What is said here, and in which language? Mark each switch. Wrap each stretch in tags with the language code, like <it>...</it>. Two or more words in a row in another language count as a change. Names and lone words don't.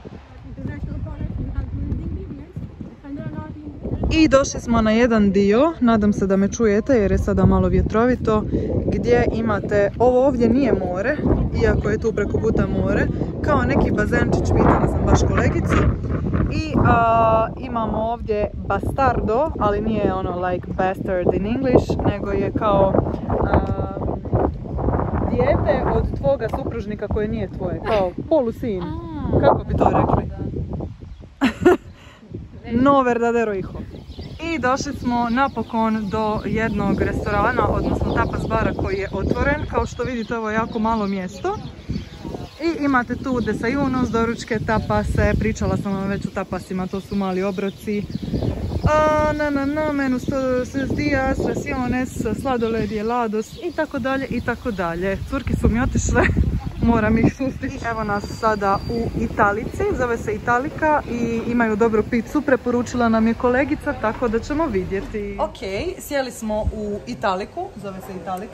<hr>I došli smo na jedan dio, nadam se da me čujete jer je sada malo vjetrovito, gdje imate, ovo ovdje nije more, iako je tu preko puta more, kao neki bazenčić, pitala sam baš kolegicu. I imamo ovdje bastardo, ali nije ono</hr> <en>like bastard in English,</en> <hr>nego je kao dijete od tvoga supružnika koje nije tvoje, kao polusin. Kako bi to rekli?</hr> <es>No verdadero hijo.</es> <hr>I došli smo napokon do jednog restorana, odnosno tapas bara koji je otvoren. Kao što vidite, ovo je jako malo mjesto. I imate tu desayunos, doručke, tapase, pričala sam vam već o tapasima, to su mali obroci.</hr> <es>Menus todos los días, raciones,</es> <hr>sladoled, helados i tako dalje i tako dalje. Curki su mi otišle, moram ih sustiti. Evo nas sada u Italici, zove se Italika i imaju dobru picu, preporučila nam je kolegica, tako da ćemo vidjeti. Ok, sjeli smo u Italiku, zove se Italika.</hr>